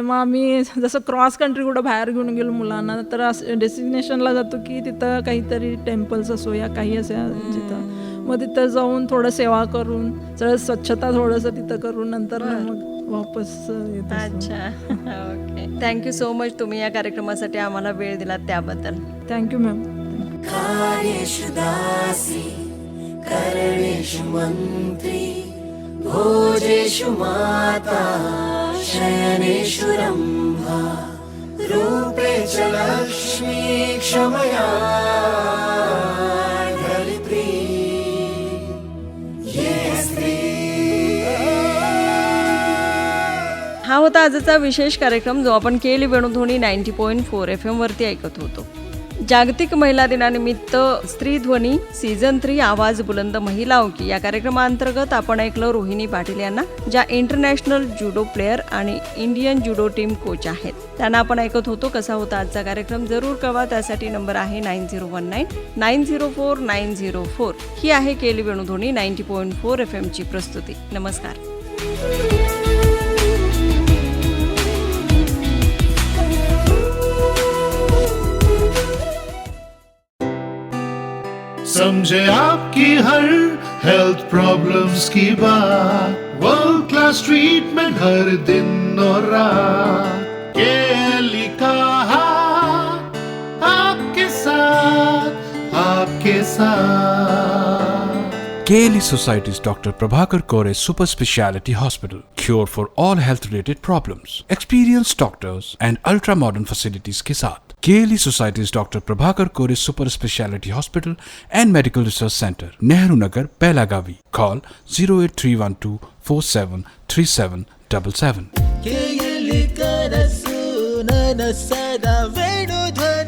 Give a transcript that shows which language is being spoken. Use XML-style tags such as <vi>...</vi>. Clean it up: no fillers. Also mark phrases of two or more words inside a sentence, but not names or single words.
<mr>मग आम्ही जसं</mr> <en>cross country</en> <mr>कुठं बाहेर घेऊन गेलो मुलांना तर डेस्टिनेशनला जातो की तिथं काहीतरी टेम्पल्स असो या काही असो जिथं, मग तिथं जाऊन थोडं सेवा करून सगळं स्वच्छता थोडंसं तिथं करून नंतर मग वापस येतो. अच्छा, ओके.</mr> <en>thank you so much</en> <mr>तुम्ही या कार्यक्रमासाठी आम्हाला वेळ दिलात त्याबद्दल.</mr> <en>thank you ma'am.</en> <sa>कार्येषु दासी करणेषु मंत्री भोजेषु माता शयनेषु रंभा रूपे च लक्ष्मी क्षमया धरित्री ये स्त्री.</sa> <mr>हा होता आजचा विशेष कार्यक्रम जो आपण केली वेणुध्वनी 90.4 FM वरती ऐकत होतो. जागतिक महिला दिनानिमित्त स्त्री ध्वनी सीझन 3</mr> <hi>आवाज बुलंद महिलाओं की</hi> <mr>या कार्यक्रमांतर्गत आपण ऐकलं रोहिणी पाटील यांना, ज्या</mr> <en>international judo player</en> <mr>आणि</mr> <en>Indian judo team coach</en> <mr>आहेत. त्यांना आपण ऐकत होतो. कसा होता आजचा कार्यक्रम जरूर कळवा. त्यासाठी नंबर आहे 9019904904. ही आहे केली वेणुध्वनी 90.4 FM ची प्रस्तुती. नमस्कार.</mr> <hi>समझे आपकी हर</hi> <en>health problems</en> <hi>की बात,</hi> <en>world class treatment</en> <hi>हर दिन और रात. केली का हाथ आपके साथ.</hi> <en>KLE Society's Dr. Prabhakar Kore Super Speciality Hospital. Cure for all health related problems. Experienced doctors and ultra modern facilities</en> <hi>के साथ.</hi> <en>KLE Society's Dr. Prabhakar Kore Super Speciality Hospital and Medical Research Center, Nehru Nagar, Pelagavi. Call 08312 473777.</en> <kn>KLE ಕನಸು ನನಸಾದ ವೇಣು</kn>